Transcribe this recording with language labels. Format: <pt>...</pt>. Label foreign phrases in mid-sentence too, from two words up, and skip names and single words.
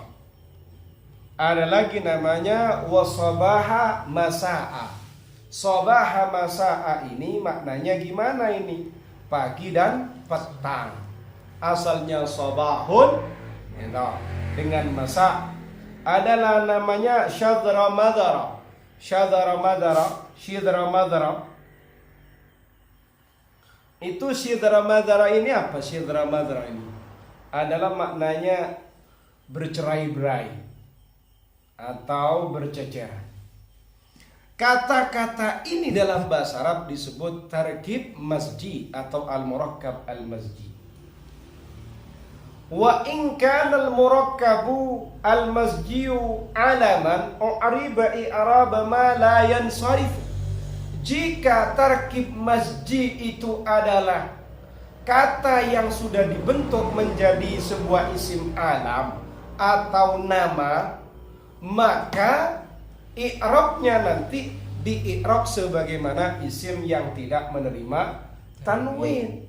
<id>Ada lagi namanya</id> <ar>وصباح مساء. صباح مساء</ar> <id>ini maknanya gimana ini? Pagi dan petang. Asalnya sabahun dengan masa. Adalah namanya</id> <ar>شذر مذر. شذر مذر.</ar> <id>Itu</id> <ar>شذر مذر</ar> <id>ini apa?</id> <ar>شذر مذر</ar> <id>ini adalah maknanya bercerai-berai atau berceceran. Kata-kata ini dalam bahasa Arab disebut</id> <ar>تركيب مزجي</ar> <id>atau</id> <ar>المركب المزجي. وإن كان المركب المزجي علما أعرب إعراب ما لا ينصرف.</ar> <id>Jika</id> <ar>تركيب مزجي</ar> <id>itu adalah kata yang sudah dibentuk menjadi sebuah</id> <ar>اسم علم</ar> <id>atau nama, maka i'rabnya nanti di-i'rab sebagaimana isim yang tidak menerima tanwin.</id>